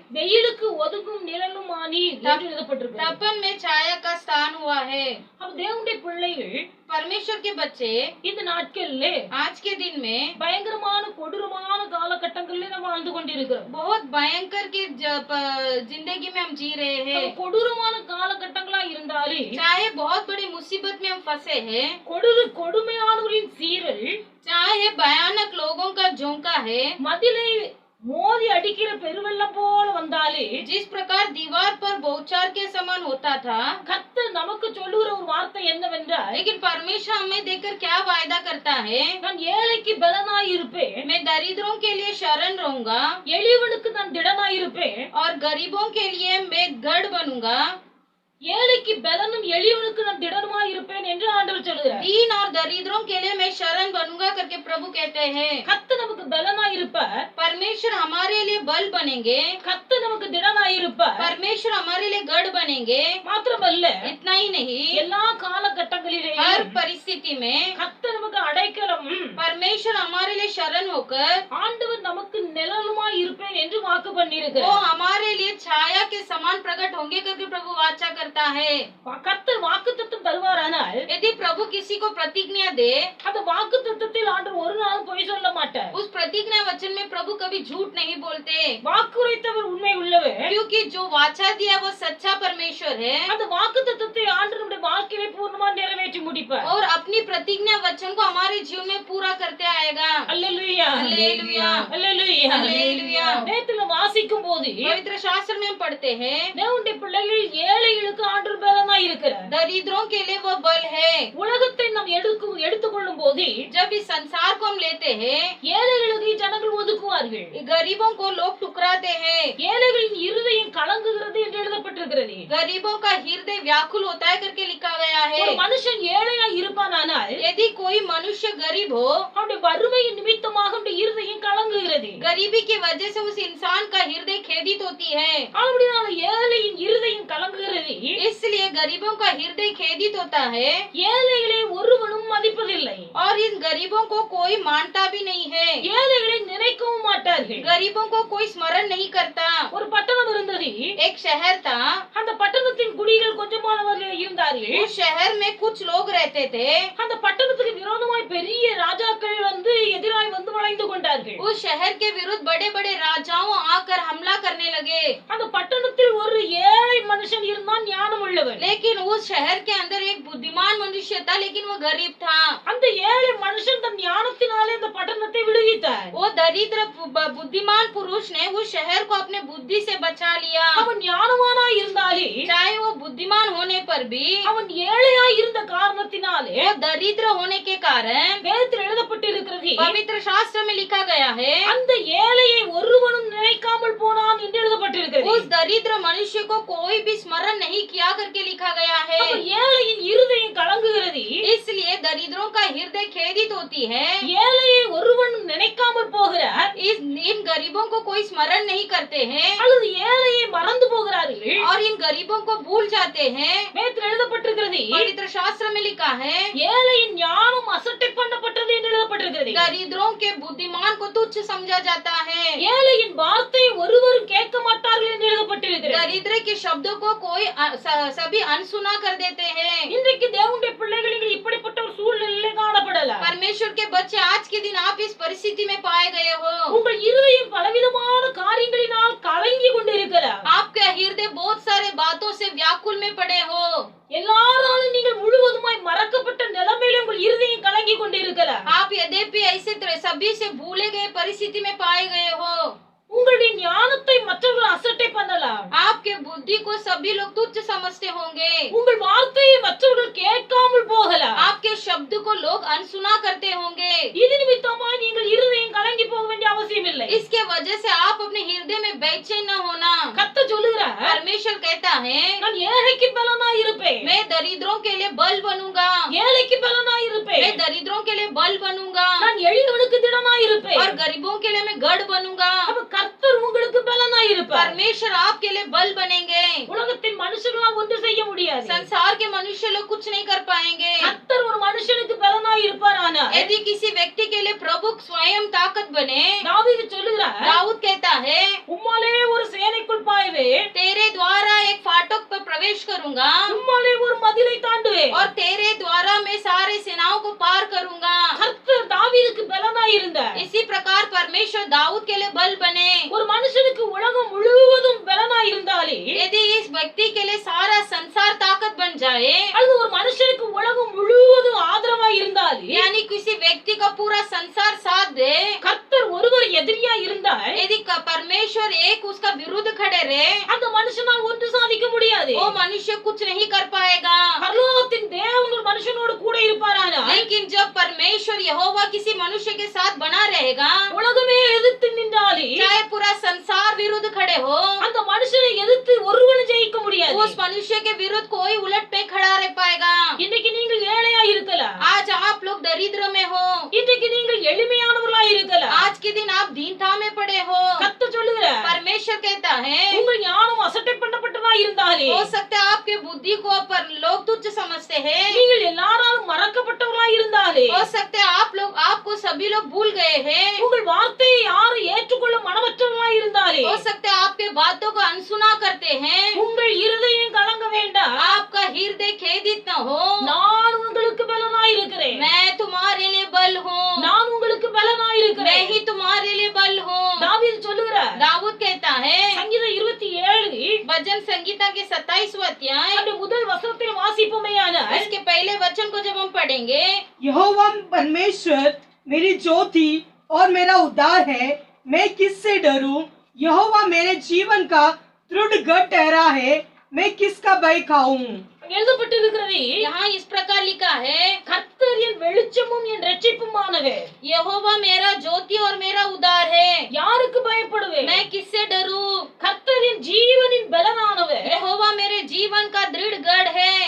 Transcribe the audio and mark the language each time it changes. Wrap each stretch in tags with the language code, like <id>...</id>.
<ta>வெயிலுக்கு ஒதுங்கும் நிழலும் ஆனி எழுதப்பட்டிருக்கு.</ta> <hi>तपन में छाया का स्थान हुआ है।</hi> <ta>அப்ப தேவனுடைய பிள்ளைகள்</ta> <hi>परमेश्वर के बच्चे</hi> <ta>இந்த நாட்கள்ல</ta> <hi>आज के दिन में</hi> <ta>பயங்கரமான கொடூரமான காலகட்டங்களில் நம்ம வாழ்ந்து கொண்டிருக்கிறோம்.</ta> <hi>बहुत भयंकर की जिंदगी में हम जी रहे हैं।</hi> <ta>கொடூரமான காலகட்டங்களா இருந்தாலே</ta> <hi>चाहे बहुत बड़ी मुसीबत में हम फंसे हैं,</hi> <ta>கொடுமையானவர்களின் சீரல்</ta> <hi>चाहे भयानक लोगों का झोंका है,</hi> <ta>மதிலை மோதி அடிக்கிற பெருவெள்ளம் போல வந்தாலே</ta> <hi>जिस प्रकार दीवार पर बौछार के समान होता था,</hi> <ta>கர்த்தர் நமக்கு சொல்லுகிற ஒரு வார்த்தை என்னவென்றால்,</ta> <hi>लेकिन परमेश्वर हमें देखकर क्या वायदा करता है,</hi> <ta>நான் ஏழைக்கு பலனாய் இருப்பேன்,</ta> <hi>मैं दरिद्रों के लिए शरण रहूंगा,</hi> <ta>எளியவனுக்கு நான் திடனாய் இருப்பேன்,</ta> <hi>और गरीबों के लिए मैं गढ़ बनूंगा।</hi> <ta>ஏழைக்கு பலனும் எளியவனுக்கு நான் திடனுமாய் இருப்பேன் என்று ஆண்டவர் சொல்கிறார்.</ta> <hi>दीन और दरिद्रों के लिए मैं शरण बनूंगा करके प्रभु कहते हैं।</hi> <ta>கர்த்தர் நமக்கு பலனாய் இருப்பார்,</ta> <hi>परमेश्वर हमारे लिए बल बनेंगे,</hi> <ta>கர்த்தர் நமக்கு திடனாய் இருப்பார்,</ta> <hi>परमेश्वर हमारे लिए गढ़ बनेंगे।</hi> <ta>மாத்திரமல்ல</ta> <hi>इतना ही नहीं,</hi> <ta>எல்லா காலகட்டங்களிலேயும்</ta> <hi>हर परिस्थिति में</hi> <ta>கர்த்தர் நமக்கு அடைக்கலம்,</ta> <hi>परमेश्वर हमारे लिए शरण होकर</hi> <ta>ஆண்டவர் நமக்கு நிழலுமாய் இருப்பேன் என்று வாக்கு</ta> <hi>वो</hi> <ta>பண்ணியிருக்கிறார்.</ta> <hi>हमारे लिए छाया के समान प्रकट होंगे करके प्रभु वाचा करता है।</hi> <ta>கர்த்தர் வாக்குத்தத்தம் தருவாரானால்</ta> <hi>यदि प्रभु किसी को प्रतिज्ञा दे,</hi> <ta>அந்த வாக்குத்தத்தத்தில் ஆண்டவர் ஒரு நாள் பொய் சொல்ல மாட்டார்.</ta> <hi>उस प्रतिज्ञा वचन में प्रभु कभी झूठ नहीं बोलते,</hi> <ta>வாக்குரைத்தவர் உண்மை உள்ளவர்.</ta> <hi>क्योंकि जो वाचा दिया वो सच्चा परमेश्वर है</hi> <ta>அந்த வாக்குத்தத்தத்தை ஆண்டவர் நம்முடைய வாழ்க்கையை பூர்ணமா நிறைவேற்றி முடிப்பார்.</ta> <hi>और अपनी प्रतिज्ञा वचन को हमारे जीवन में पूरा करते आएगा।</hi> <ta>அல்லேலூயா</ta> <hi>हालेलुया</hi> <ta>அல்லேலூயா</ta> <hi>हालेलुया।</hi> <ta>நேத்துல வாசிக்கும் போது</ta> <hi>पवित्र शास्त्र में हम पढ़ते हैं</hi> <ta>தேவனுடைய பிள்ளைகள் ஏழைகளுக்கு ஆண்டவர் பலனா இருக்கிறார்.</ta> <hi>दरिद्रों के लिए वो बल है।</hi> <ta>உலகத்தை நாம் எடுத்துக்கொள்ளும் போது</ta> <hi>जब इस संसार को हम लेते हैं</hi> <ta>ஏழைகளுக்கு ஜனங்கள் ஒதுக்குவார்கள்.</ta> <hi>गरीबों को लोग ठुकराते हैं।</hi> <ta>ஏழைகளின் இருதயம் கலங்குகிறது என்று எழுதப்பட்டிருக்கிறது.</ta> <hi>गरीबों का हृदय व्याकुल होता है करके लिखा गया है।</hi> <ta>ஒரு மனுஷன் ஏழையா இருப்பானால்</ta> <hi>यदि कोई मनुष्य गरीब हो</hi> <ta>அவனுடைய வறுமையின் நிமித்தமாக அவனுடைய இருதயம் கலங்குகிறது.</ta> <hi>गरीबी की वजह से उस इंसान का हृदय खेदित होती है।</hi> <ta>அப்படினால ஏழையின் இருதயம் கலங்குகிறது.</ta> <hi>इसलिए गरीबों का हृदय खेदित होता है</hi> <ta>ஏழைகளை ஒருவனும் மதிப்பதில்லை.</ta> <hi>और इन गरीबों को कोई मानता भी नहीं है।</hi> <ta>ஏழைகளை நினைக்கவும் மாட்டார்கள்.</ta> <hi>गरीबों को कोई स्मरण नहीं करता।</hi> <ta>ஒரு பட்டணம் இருந்தது.</ta> <hi>एक शहर था।</hi> <ta>அந்த பட்டணத்தின் குடிகள் கொஞ்சமானவர்கள் இருந்தார்கள்.</ta> <hi>उस शहर में कुछ लोग रहते थे।</hi> <ta>அந்த பட்டணத்துக்கு விரோதமாய் பெரிய ராஜாக்கள் வந்து எதிராய் வந்து வளைந்து கொண்டார்கள்.</ta> <hi>उस शहर के विरुद्ध बड़े बड़े राजाओं आकर हमला करने लगे।</hi> <ta>அந்த பட்டணத்தில் ஒரு ஏழை மனுஷன் இருந்தான், ஞானம் உள்ளவன்.</ta> <hi>लेकिन उस शहर के अंदर एक बुद्धिमान मनुष्य था, लेकिन वो गरीब था।</hi> <ta>அந்த ஏழை மனுஷன் தன் ஞானத்தினாலே அந்த பட்டணத்தை விடுவித்தார்.</ta> <hi>वो दरिद्र बुद्धिमान पुरुष ने उस शहर को अपने बुद्धि से बचा लिया।</hi> <ta>அவன் ஞானவானா இருந்தாலே</ta> <hi>चाहे वो बुद्धिमान होने पर भी</hi> <ta>அவன் ஏழையா இருந்த காரணத்தினாலே</ta> <hi>वो दरिद्र होने के कारण</hi> <ta>வேதத்தில் எழுதப்பட்டிருக்கிறது,</ta> <hi>पवित्र शास्त्र में लिखा गया है</hi> <ta>அந்த ஏழையை ஒருவனும் நினைக்காமல் போனான் என்று எழுதப்பட்டிருக்கிறது.</ta> <hi>उस दरिद्र मनुष्य को कोई भी स्मरण नहीं किया करके लिखा गया है।</hi> <ta>அப்ப ஏழையின் இருதயம் கலங்குகிறது.</ta> <hi>इसलिए दरिद्रों का हृदय खेदित होती है।</hi> <ta>ஏழையை ஒருவனும் நினைக்காமல் போகிறார்.</ta> <hi>इन गरीबों को कोई स्मरण नहीं करते हैं</hi> <ta>அல்லது ஏழையை மறந்து போகிறார்கள்.</ta> <hi>और इन गरीबों को भूल जाते हैं।</hi> <ta>வேதத்தில் எழுதப்பட்டிருக்கிறது,</ta> <hi>पवित्र शास्त्र में लिखा है</hi> <ta>ஏழையின் ஞானம் அசட்டை பண்ணப்பட்டது என்று எழுதப்பட்டிருக்கிறது.</ta> <hi>दरिद्रों के बुद्धिमान को तुच्छ समझा जाता है।</hi> <ta>ஏழையின் வார்த்தை ஒருவரும் கேட்க மாட்டார்கள் என்று எழுதப்பட்டிருக்கிறது.</ta> <hi>दरिद्र के शब्दों को कोई सभी अनसुना कर देते हैं।</hi> <ta>இன்றைக்கு தேவனுடைய பிள்ளைகள் இப்படிப்பட்ட ஒரு சூழ்நிலையிலே காணப்படலாம்.</ta> <hi>परमेश्वर के बच्चे आज के दिन आप इस परिस्थिति में पाए गए हो।</hi> <ta>உங்கள் இருதயம் பலவிதமான காரியங்களினால் கலங்கி கொண்டிருக்கலாம்.</ta> <hi>आपके हृदय बहुत सारे बातों से व्याकुल में पड़े हो।</hi> <ta>எல்லாராலும் நீங்கள் முழுவதுமாய் மறக்கப்பட்ட நிலைமையில உங்கள் இருதயம் கலங்கி கொண்டிருக்கலாம்.</ta> <hi>आप यद्यपि ऐसे सभी से भूले गए परिस्थिति में पाए गए हो।</hi> <ta>உங்களுடைய ஞானத்தை மற்றவர்கள் அசட்டை பண்ணலாம்.</ta> <hi>आपके बुद्धि को सभी लोग तुच्छ समझते होंगे।</hi> <ta>உங்கள் வார்த்தையை மற்றவர்கள் கேட்காமல் போகலாம்.</ta> <hi>आपके शब्द को लोग अनसुना करते होंगे।</hi> <ta>இது நிமித்தமாய் நீங்கள் இருதயம் கலங்கி போக வேண்டிய அவசியம் இல்லை.</ta> <hi>इसके वजह से आप अपने हृदय में बेचैन न होना।</hi> <ta>கர்த்தர் சொல்லுகிறார்,</ta> <hi>परमेश्वर कहता है</hi> <ta>நான் ஏழைக்கு பலனாய் இருப்பேன்.</ta> <hi>मैं दरिद्रों के लिए बल बनूंगा।</hi> <ta>ஏழைக்கு பலனாய் இருப்பேன்.</ta> <hi>मैं दरिद्रों के लिए बल बनूंगा</hi> <ta>நான் எளியவனுக்கு திடனாய் இருப்பேன்.</ta> <hi>और गरीबों के लिए मैं गढ़ बनूंगा।</hi> <ta>அப்ப கர்த்தர் உங்களுக்கு பலனாய் இருப்பார்.</ta> <hi>परमेश्वर आपके लिए बल बनेंगे।</hi> <ta>உலகத்தின் மனுஷர்களால் ஒன்று செய்ய முடியாது.</ta> <hi>संसार के मनुष्य लोग कुछ नहीं कर पाएंगे।</hi> <ta>கர்த்தர் ஒரு மனுஷனுக்கு பலனாய் இருப்பாரானால்</ta> <hi>यदि किसी व्यक्ति के लिए प्रभु स्वयं ताकत बने,</hi> <ta>தாவீது சொல்லுகிறார்,</ta> <hi>दाऊद कहता है</hi> <ta>உம்மாலே ஒரு சேனைக்குள் பாய்வேன்,</ta> <hi>तेरे द्वारा एक फाटक पर प्रवेश करूंगा</hi> <ta>உம்மாலே ஒரு மதிலை தாண்டுவேன்.</ta> <hi>और तेरे द्वारा मैं सारे सेनाओं को पार करूंगा।</hi> <ta>கர்த்தர் தாவீதுக்கு பலனாய் இருந்தார்.</ta> <hi>इसी प्रकार परमेश्वर दाऊद के लिए बल बने।</hi> <ta>ஒரு மனுஷனுக்கு உலகம் முழுவதும் பலனாய் இருந்தாலே</ta> <hi>यदि इस व्यक्ति के लिए सारा संसार ताकत बन जाए,</hi> <ta>அல்லது ஒரு மனுஷனுக்கு உலகம் முழுவதும் ஆதரவாய் இருந்தாலே,</ta> <hi>यानी किसी व्यक्ति का पूरा संसार साथ दे,</hi> <ta>கர்த்தர் ஒருவர் எதிரியா இருந்தால்</ta> <hi>यदि परमेश्वर एक उसका विरुद्ध खड़े रहे,</hi> <ta>அந்த மனுஷனால் ஒன்று சாதிக்க முடியாது.</ta> <hi>वो मनुष्य कुछ नहीं कर पाएगा।</hi> <ta>பரலோகத்தின் தேவன் ஒரு மனுஷனோடு கூட இருப்பாரானால்,</ta> <hi>लेकिन जब परमेश्वर यहोवा किसी मनुष्य के साथ बना रहेगा,</hi> <ta>உலகமே எதிர்த்து நின்றாலே</ta> <hi>चाहे पूरा संसार विरुद्ध खड़े हो,</hi> <ta>அந்த மனுஷனை எதிர்த்து ஒருவனும் ஜெயிக்க முடியாது.</ta> <hi>उस मनुष्य के विरुद्ध कोई उलट पे खड़ा रह पाएगा।</hi> <ta>இன்னைக்கு நீங்கள் ஏழையா இருக்கலாம்.</ta> <hi>आज आप लोग दरिद्र में हो।</hi> <ta>இன்னைக்கு நீங்கள் எளிமையானவர்களா இருக்கலாம்.</ta> <hi>आज के दिन आप दीनता में पड़े हो।</hi> <ta>கர்த்தர் சொல்லுகிறார்,</ta> <hi>परमेश्वर कहता है</hi> <ta>உங்கள் ஞானம் அசட்டை பண்ணப்பட்டதா இருந்தாலே,</ta> <hi>हो सकता है आपके बुद्धि को पर लोग तुच्छ समझते हैं।</hi> <ta>நீங்கள் எல்லாராலும் மறக்கப்பட்டவர்களா இருந்தாலே,</ta> <hi>हो सकता है आपको सभी लोग भूल गए हैं।</hi> <ta>உங்கள் வார்த்தையை யாரும் ஏற்றுக்கொள்ள மனமற்றவர்களா இருந்தாலே,</ta> <hi>हो सकता है आपके बातों को अनसुना करते हैं।</hi> <ta>உங்கள் இருதயம் கலங்க வேண்டாம்.</ta> <hi>आपका हृदय खेदित न हो।</hi> <ta>நான் உங்களுக்கு பலனாய் இருக்கிறேன்.</ta> <hi>मैं तुम्हारे लिए बल हूँ।</hi> <ta>நான் உங்களுக்கு பலனாய்</ta> <hi>मैं</hi> <ta>இருக்கிறேன்.</ta> <hi>ही तुम्हारे लिए बल हूँ।</hi> <ta>தாவீது சொல்லுகிறார்,</ta> <hi>दाऊद कहता है</hi> <ta>சங்கீதம் 27</ta> <hi>भजन संगीत संहिता के 27वां अध्याय</hi> <ta>அந்த முதல் வசனத்தில் வாசிப்போமேயானால்</ta> <hi>इसके पहले वचन को जब हम पढ़ेंगे, यहोवा परमेश्वर मेरी ज्योति और मेरा उद्धार है, मैं किससे डरूं? यहोवा मेरे जीवन का दृढ़ गढ़ ठहरा है, मैं किसका भय खाऊं?</hi> <ta>எழுதப்பட்டிருக்கிறது,</ta> <hi>यहाँ इस प्रकार लिखा है,</hi> <ta>கர்த்தர் என் வெளிச்சமும் என் இரட்சிப்புமானவர்.</ta> <hi>यहोवा मेरा ज्योति और मेरा उद्धार है,</hi> <ta>யாருக்கு பயப்படுவேன்?</ta> <hi>मैं किससे डरूं?</hi> <ta>கர்த்தர் என் ஜீவனின் பலனானவர்.</ta> <hi>यहोवा मेरे जीवन का दृढ़ गढ़ है,</hi>